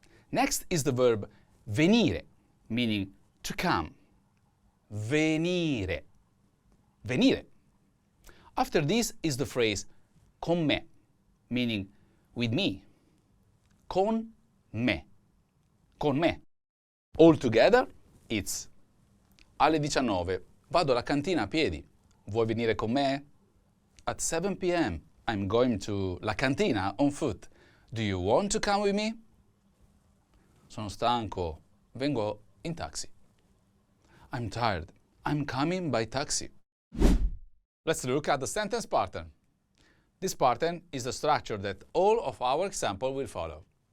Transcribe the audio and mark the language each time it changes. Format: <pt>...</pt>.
<en>Next is the verb venire, meaning to come.</en> <it>Venire. Venire.</it> <en>After this is the phrase</en> <it>con me,</it> <en>meaning with me.</en> <it>Con me. Con me.</it> <en>All together, it's</en> <it>alle 19 vado alla cantina a piedi. Vuoi venire con me?</it> <en>At 7 p.m. I'm going to la cantina on foot. Do you want to come with me?</en> <it>Sono stanco. Vengo in taxi.</it> <en>I'm tired. I'm coming by taxi. Let's look at the sentence pattern. This pattern is the structure that all of our example will follow.</en>